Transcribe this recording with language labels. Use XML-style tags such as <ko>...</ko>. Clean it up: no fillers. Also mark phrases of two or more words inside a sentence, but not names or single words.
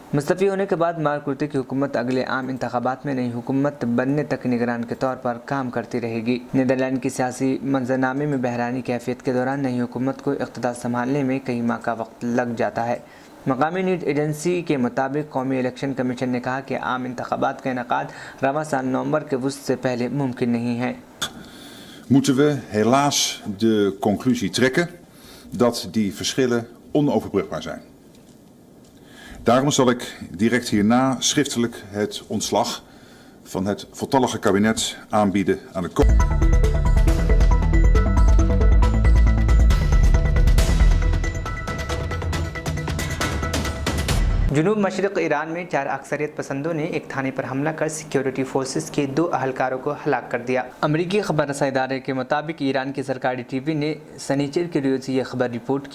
<ur>مستعفی ہونے کے بعد مارک روٹے کی حکومت اگلے عام انتخابات میں نئی حکومت بننے تک نگران کے طور پر کام کرتی رہے گی. نیدرلینڈ کی سیاسی منظرنامے میں بحرانی کیفیت کے دوران نئی حکومت کو اختیار سنبھالنے میں کئی ماہ کا وقت لگ جاتا ہے. مقامی نیوز ایجنسی کے مطابق قومی الیکشن کمیشن نے کہا کہ عام انتخابات کا انعقاد رواں سال نومبر کے وسط سے پہلے ممکن نہیں ہے.</ur> <nl>Moeten we helaas de conclusie trekken dat die verschillen onoverbrugbaar zijn. Daarom zal ik direct hierna schriftelijk het ontslag van het voltallige kabinet aanbieden aan de</nl> <ur>جنوب مشرق ایران میں 4 اکثریت پسندوں نے ایک تھانے پر حملہ کر سکیورٹی فورسز کے 2 اہلکاروں کو ہلاک کر دیا. امریکی خبر رسائی ادارے کے مطابق ایران کی سرکاری ٹی وی نے سنیچر کے روز یہ خبر رپورٹ کی.</ur>